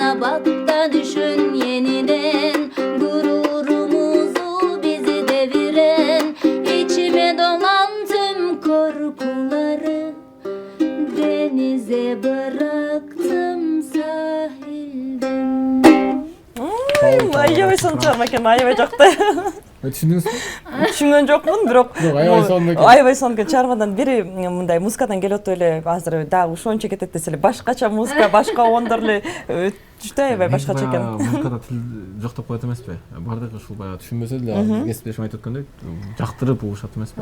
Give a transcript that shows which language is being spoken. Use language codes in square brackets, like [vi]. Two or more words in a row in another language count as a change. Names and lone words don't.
[tr] Alttan düşün yeniden gururumuzu bizi deviren içime dolan tüm korkuları denize bıraktım sahilden. [ky] Аябай сонун чыгарма экен, аябай жакты. Түшүндүңүзбү? Түшүнгөн жокмун, бирок аябай сонун экен. Аябай сонун экен. Чыгармадан бири мындай музыкадан келип атып эле азыр дагы ошончо кетет десе эле башкача музыка, башка ондор эле түштү, аябай башкача экен. Музыкада тил жок деп коет эмеспи? Бардыгы ушул баягы түшүнбөсө деле кесиптешим айтып өткөндөй жактырып угушат эмеспи?